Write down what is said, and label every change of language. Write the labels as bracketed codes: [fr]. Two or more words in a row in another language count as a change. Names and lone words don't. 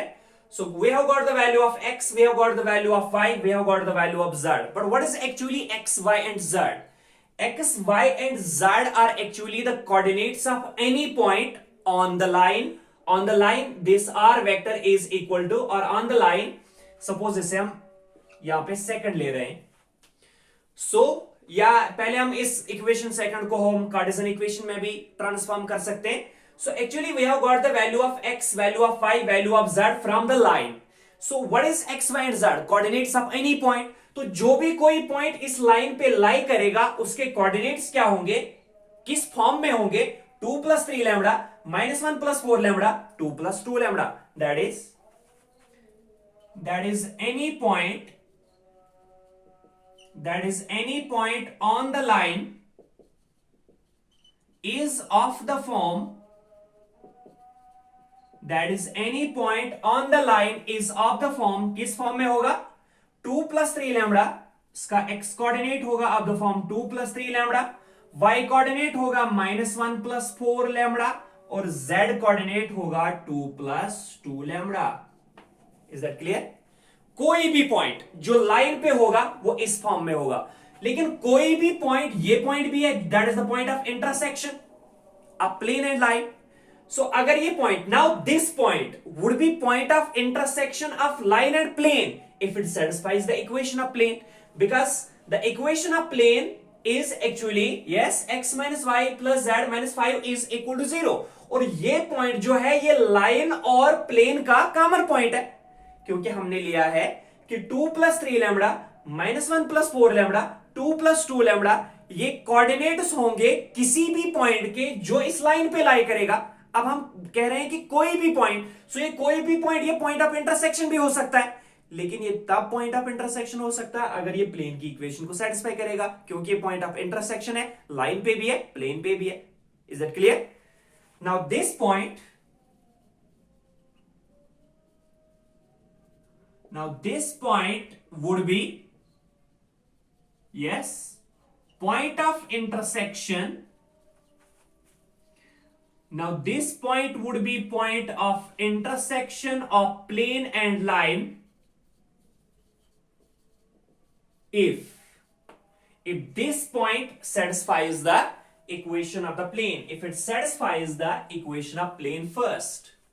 [en] So we have got the value of x, we have got the value of y, we have got the value of z. But what is actually x, y and z? X, y and z are actually the coordinates of any point on the line. On the line this r vector is equal to, or on the line, suppose [hi] जैसे हम यहाँ पे सेकंड ले रहे हैं, so या पहले हम इस [en] equation second [hi] को हम [en] Cartesian equation [hi] में भी ट्रांसफॉर्म कर सकते हैं. [en] So actually we have got the value of x, value of y, value of z from the line. So what is x, y and z? Coordinates of any point. [hi] तो जो भी कोई पॉइंट इस लाइन पे लाई करेगा उसके कोऑर्डिनेट्स क्या होंगे, किस फॉर्म में होंगे, [en] 2 plus 3 lambda, -1 plus 4 lambda, 2 plus 2 lambda. That is any point, on the line is of the form, [hi] किस फॉर्म में होगा, [en] 2 plus 3 lambda. [hi] इसका x कोऑर्डिनेट होगा [en] of the form 2 plus 3 lambda, [hi] y कोऑर्डिनेट होगा [en] -1 plus 4 lambda, [hi] और z कोऑर्डिनेट होगा [en] 2 plus 2 lambda. Is that clear? [hi] कोई भी पॉइंट जो लाइन पे होगा वो इस फॉर्म में होगा, लेकिन कोई भी पॉइंट, ये पॉइंट भी है, [en] that is the point of intersection of plane and line. सो [hi] अगर ये पॉइंट, [en] now this point would be point of intersection of line and plane if it satisfies the equation of plane, because the equation of plane, बिकॉज द इक्वेशन ऑफ प्लेन is actually, yes, x minus y plus z minus 5 is equal to 0. [hi] और ये पॉइंट जो है ये लाइन और प्लेन का कॉमन पॉइंट है, क्योंकि हमने लिया है कि [en] 2 plus 3 lambda, -1 plus 4 lambda, 2 plus 2 lambda, [hi] ये कोऑर्डिनेट्स होंगे किसी भी पॉइंट के जो इस लाइन पे लाई करेगा. अब हम कह रहे हैं कि कोई भी पॉइंट, सो ये कोई भी पॉइंट, ये [en] point of intersection [hi] भी हो सकता है, लेकिन ये तब [en] point of intersection [hi] हो सकता है अगर ये प्लेन की इक्वेशन को सेटिस्फाई करेगा, क्योंकि ये [en] point of intersection [hi] है, लाइन पे भी है, प्लेन पे भी है. [en] Is that clear? Now this point, would be, yes, point of intersection. Now this point would be point of intersection of plane and line if this point satisfies the equation of the plane, if it satisfies the equation of plane first.